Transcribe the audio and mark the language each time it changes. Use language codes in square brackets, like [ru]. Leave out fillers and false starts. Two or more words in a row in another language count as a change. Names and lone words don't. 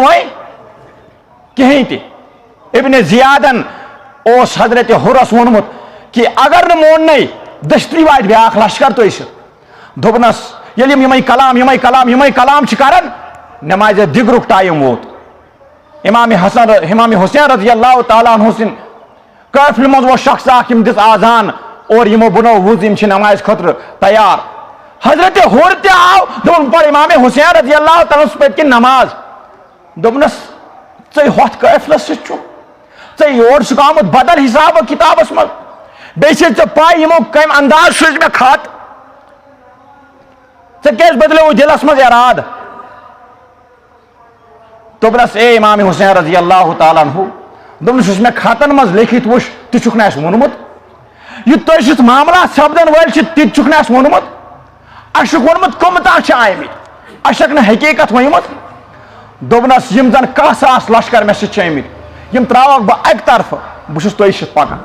[ks] وۄنۍ کہیٖنۍ تہِ ابن زیادن اوس حضرت ہُرس ووٚنمُت کہ اگر نہٕ موننٕے دٔچھنٕے واتہِ بیاکھ لشکر تۄہہِ سۭتۍ دوٚپنس ییٚلہِ یِم یِمے کلام چھِ کران نمازِ دِگرُک ٹایم ووت امام حسین [ar] رضی اللہ تعالیٰ عنہ [ks] سٕنٛدِ قٲفلہِ منٛز اوس شخص اکھ یم دِژ آزان اور یمو بنوو وُض یم چھِ نمازِ خٲطرٕ تیار حضرت ہور تہِ آو دوٚپُن پر امام حسین [ar] رضی اللہ تعالیٰ [ks] پٔتۍ کِنۍ نماز دوٚپنس ژٕ ہۄتھ قٲفلس سۭتۍ چھُکھ ژےٚ یور چھُکھ آمُت بدل حساب کتابس منٛز بیٚیہِ چھے ژےٚ پاے یمو کمہِ انداز سوٗزۍ مےٚ خط ژےٚ کیازِ بدلیو دلس منٛز ارادٕ دوٚپنس اے امام حسین [ar] رضی اللہ تعالیٰ عنہ [ks] دوٚپنس یُس مےٚ خطن منٛز لیکھِتھ وُچھ تہِ چھُکھ نہٕ اَسہِ ووٚنمُت یہِ تۄہہِ سۭتۍ معاملات سپدن وٲلۍ چھِ تہِ چھُکھ نہٕ اَسہِ ووٚنمُت اَسہِ چھُکھ ووٚنمُت کٕم تام چھِ آمٕتۍ اَسہِ چھکھ نہٕ حقیٖقت ؤنمُت دوٚپنس یم زن 1,000 لشکر مےٚ سۭتۍ چھِ آمٕتۍ یم تراوکھ بہٕ اکہِ طرفہٕ بہٕ چھُس تۄہہِ سۭتۍ پکان